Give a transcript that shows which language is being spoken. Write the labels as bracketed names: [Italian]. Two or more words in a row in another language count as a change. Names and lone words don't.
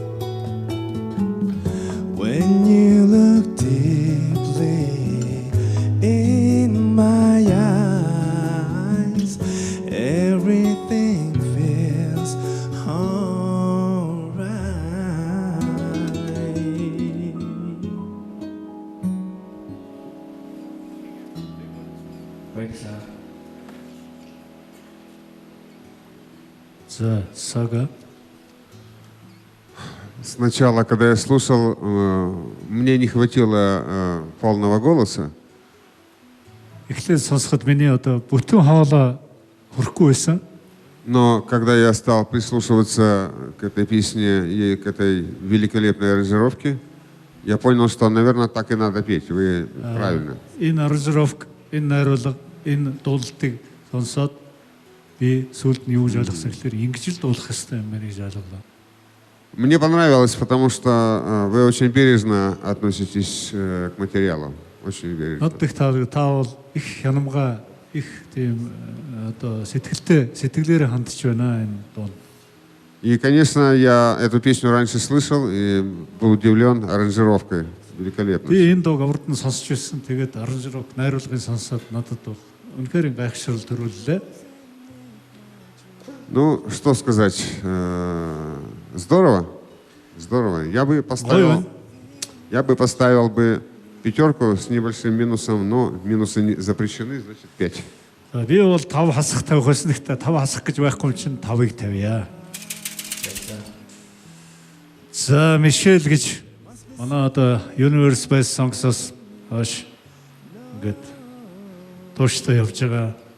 [English] When you look deeply in my eyes, everything feels alright. [Mongolian] За, Сага. [Russian] Сначала, когда я слушал, мне не хватило полного голоса. [Mongolian] Эхлээд сонсоход миний одоо бүтэн хоолой хүрэхгүй байсан. [Russian] Но когда я стал прислушиваться к этой песне и к этой великолепной аранжировке, я понял, что, наверное, так и надо петь. Вы правильно. [Mongolian] Энэ аранжировк, энэ найруулга, энэ дуулалтыг сонсоод би сүүлд нь юу гэж ойлгосон гэхээр ингэж л дуулах хэрэгтэй юм байна гэж ойлголоо. [Russian] Мне понравилось, потому что вы очень бережно относитесь к материалу. Очень бережно. [Mongolian] Нод их таавал их хянамга их тийм одоо сэтгэлээр хандж байна энэ дуун. [Russian] И, конечно, я эту песню раньше слышал и был удивлен аранжировкой. Великолепно. [Mongolian] Би энэ дууг урд нь сонсч байсан. Тэгээд аранжировк найруулгын сонсоод надад бол үнэхээр гайхшрал төрүүллээ. [Russian] Ну, что сказать, здорово, здорово. Я бы поставил бы 5 с небольшим минусом, но минусы запрещены, значит 5. [Mongolian] Би бол 5 хасах тавих байсан гэхдээ 5 хасах гэж байхгүй чинь 5-ыг тавья. За Мишель гэж манай одоо Universe Best Songs-оос хойш ингээд тууштай явж байгаа.